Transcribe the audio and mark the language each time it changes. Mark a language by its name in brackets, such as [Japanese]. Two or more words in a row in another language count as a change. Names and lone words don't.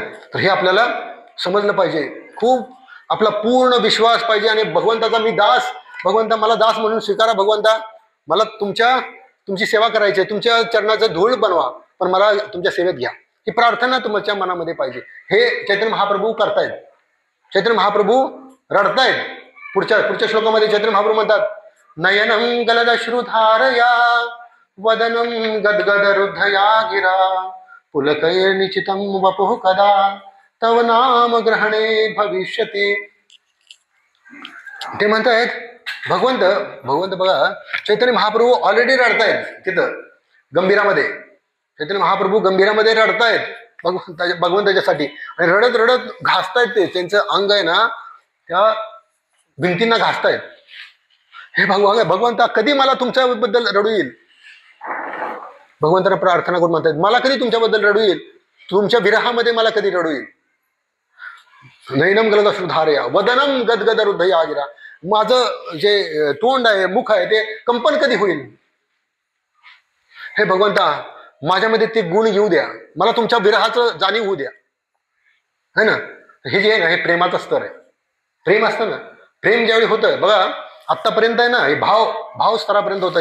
[Marathi] तर हे आपल्याला समजलं पाहिजे. खूप आपला पूर्ण विश्वास पाहिजे आणि भगवंताचा मी दास, भगवंता मला दास म्हणून स्वीकारा, भगवंता मला तुमची सेवा करायची आहे, तुमच्या चरणाचं धूळ बनवा, पण मला तुमच्या सेवेत घ्या. ही प्रार्थना तुमच्या मनामध्ये पाहिजे. हे चैतन्य महाप्रभू करतायत. चैतन्य महाप्रभू रडतायत. पुढच्या श्लोकामध्ये चैतन्य महाप्रभू म्हणतात, [Sanskrit] नयनं गलदश्रुधारया वदनं गदगद हृदया गिरा पुलकैर्निचितं वपुः कदा तव नाम ग्रहणे भविष्यति. [Marathi] ते म्हणतायत भगवंत बघा, चैतन्य महाप्रभू ऑलरेडी रडतायत तिथं गंभीरामध्ये. चैतन्य महाप्रभू गंभीरामध्ये रडतायत भगवंताच्यासाठी आणि रडत रडत घासतायत. ते त्यांचं अंग आहे ना त्या भिंतींना घासतायत. हे भगवंता कधी मला तुमच्याबद्दल रडू येईल. भगवंतांना प्रार्थना करून म्हणतायत, मला कधी तुमच्याबद्दल रडू येईल, तुमच्या विरहामध्ये मला कधी रडू येईल. [Sanskrit] नैनम गलदश्रुधारया वदनम गदगद हृदया गिरा, [Marathi] माझं जे तोंड आहे, मुख आहे, ते कंपन कधी होईल. हे भगवंता माझ्यामध्ये ते गुण येऊ द्या, मला तुमच्या विरहाचं जाणीव होऊ द्या [Hindi] है ना. [Marathi] हे जे आहे ना हे प्रेमाचं स्तर आहे. प्रेम असतं ना, प्रेम ज्यावेळी होतं बघा, आत्तापर्यंत आहे ना हे भाव स्तरापर्यंत होतं.